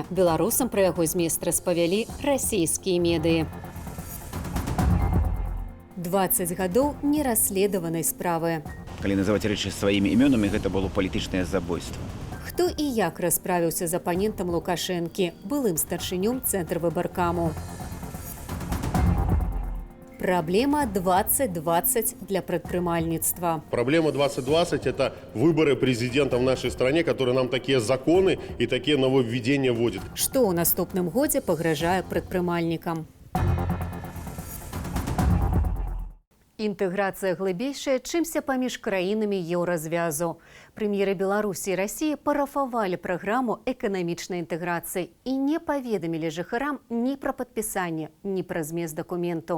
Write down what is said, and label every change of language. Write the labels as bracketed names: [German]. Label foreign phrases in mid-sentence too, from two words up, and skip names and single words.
[Belarusian] Беларусам пра яго змест распавялі расійскія медыі. 20 гадоў нерасследаванай справы. Калі называць рэчы сваімі імёнамі, гэта было палітычнае забойства. Хто і як расправіўся з апанентам Лукашэнкі, былым старшынём Цэнтрвыбаркаму. [Russian] Проблема 2020 для предпринимательства. Проблема 2020 – это выборы президента в нашей стране, которые нам такие законы и такие нововведения вводят. [Belarusian] Что ў наступным годзе пагражае прадпрымальнікам? Інтэграцыя глыбейшая, чымся паміж краінамі еўразвязу. Прэм'еры Беларусі і Расіі парафавалі праграму эканамічнай інтэграцыі і не паведамілі жыхарам ні пра падпісанне, ні пра змест дакументу.